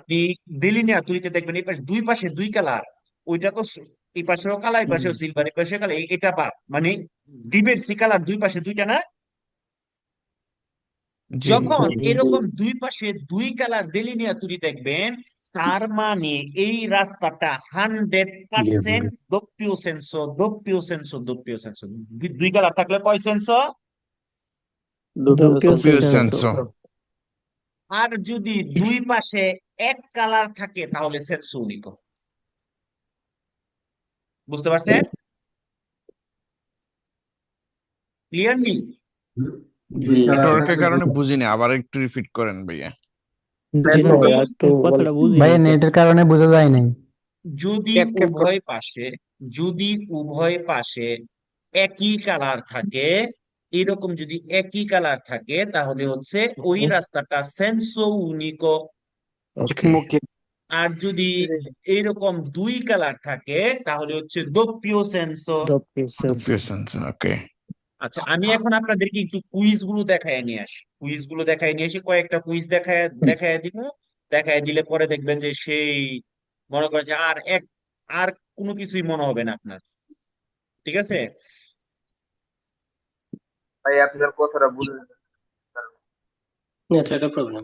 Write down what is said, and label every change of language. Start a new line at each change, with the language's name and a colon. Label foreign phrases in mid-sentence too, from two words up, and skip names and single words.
Bangla: আপনি দেলিনিয়াতুরিতে দেখবেন এই পাশে দুই পাশে দুই কালার, ওইটা তো এই পাশেও কালা, এই পাশেও সিলভার, এই পাশে কালা, এটা বাদ, মানে ডিবের সি কালার দুই পাশে দুইটা না। জি যখন জি এরকম দুই পাশে দুই কালার দেলিনিয়াতুরি দেখবেন, তার মানে এই রাস্তাটা 100%
Italian: doppio senso, doppio senso, doppio senso.
Bangla: দুই কালার থাকলে কয় সেন্সো? doppio doppio senso। senso। আর যদি দুই পাশে এক কালার থাকে তাহলে
Italian: senso unico.
Bangla: বুঝতে পারছেন? ক্লিয়ার নেই? নেটওয়ার্কের কারণে বুঝিনি, আবার একটু রিপিট করেন ভাইয়া। জি না ভাই, যদি একটু কথাটা বলেন। বুঝিনি ভাইয়া তো। নেটের কারণে বোঝা যায় নাই। যদি উভয় পাশে, যদি উভয় পাশে একই কালার থাকে, এরকম যদি একই কালার থাকে তাহলে হচ্ছে ওই রাস্তাটা
Italian: senso unico.
Bangla: ওকে। আর যদি এইরকম দুই কালার থাকে তাহলে হচ্ছে
Italian: doppio senso. doppio senso। doppio senso,
Bangla: ওকে। আচ্ছা, আমি এখন আপনাদেরকে একটু কুইজ গুলো দেখায় নিয়ে আসি। কুইজ গুলো দেখায় নিয়ে আসি, কয়েকটা কুইজ দেখায় দিব। দেখায় দিলে পরে দেখবেন যে সেই, মনে করেন যে আর কোনো কিছুই মনে হবে না আপনার। ঠিক আছে? নেটওয়ার্কের প্রবলেম।